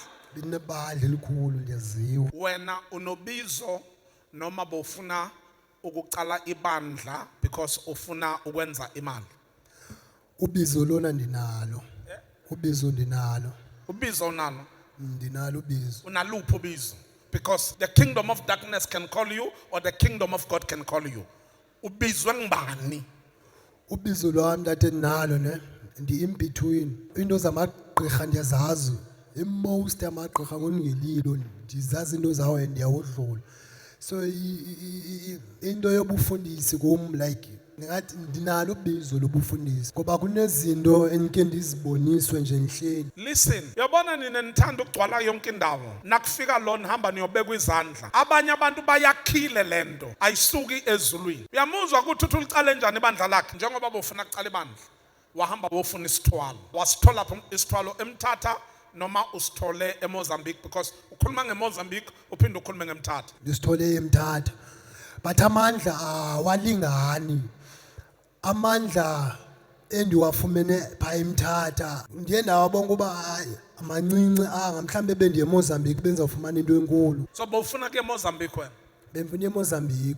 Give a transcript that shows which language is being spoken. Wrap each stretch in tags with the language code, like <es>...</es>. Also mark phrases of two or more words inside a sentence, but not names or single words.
<xh>bendinebandla elikhulu ndiyaziwa.</xh> <zu>wena unobizo noma bofuna ukucala ibandla because ufuna ukwenza imali.</zu> <xh>Ubizo lona ndinalo, ubizo ndinalo, Ubizo unalo, ndinalo ubizo. unaluphi ubizo?</xh> <en>Because the kingdom of darkness can call you or the kingdom of God can call you.</en> <zu>Ubizwe ngibani?</zu> <xh>Ubizo lwami lade ndinalo ne ndi-</xh> <en>in between.</en> <xh>Into zamagqirha ndiyazazi, i-most yamagqirha ngongelilo ndizazi into zawo ndiyawudlula. So into yobufundisi kum like ngathi ndinalo ubizo lobufundisi ngoba kunezinto endike ndiziboniswe nje ndihleli.</xh> <zu>Listen, yabona nina nithanda ukugcwala yonke indawo. Nakufika lo nihamba niyobekwa izandla. Abanye abantu bayakhile lento, ayisuki ezulwini. Uyamuzwa ukuthi uthi ulicale njani ibandla lakhe njengoba bofuna kucala ibandla. Wahamba bofuna isithwalo. Wasithola isithwalo eMthatha noma usithole eMozambique because ukhuluma ngeMozambique uphinde ukhulume ngeMthatha.</zu> <xh>Ndisithole eMthatha but amandla awalingani. Amandla endiwafumene phaa eMthatha ndiye ndawabona uba hayi amancinci anga, mhlawumbe bendiye eMozambique benzawufumana into enkulu. So bofuna ke eMozambique wena. Bemfuna eMozambique.</xh>